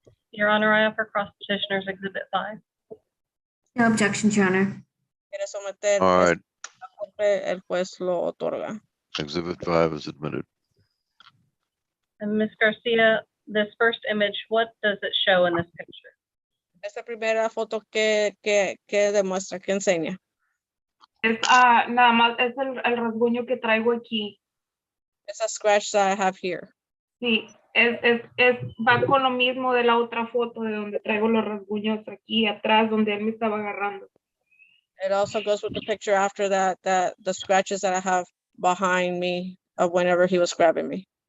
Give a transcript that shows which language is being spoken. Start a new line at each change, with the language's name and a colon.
English: Your Honor, I offer cross petitioners exhibit 5. No objections, Your Honor.
Spanish: Quiere someter
English: All right.
Spanish: el juez lo otorga.
English: Exhibit 5 is admitted. And Ms. Garcia, this first image, what does it show in this picture?
Spanish: Esta primera foto que demuestra, que enseña. Es nada más, es el rasguño que traigo aquí.
English: It's a scratch that I have here.
Spanish: Sí, va con lo mismo de la otra foto de donde traigo los rasguños aquí atrás donde él me estaba agarrando.
English: It also goes with the picture after that the scratches that I have behind me of whenever he was grabbing me.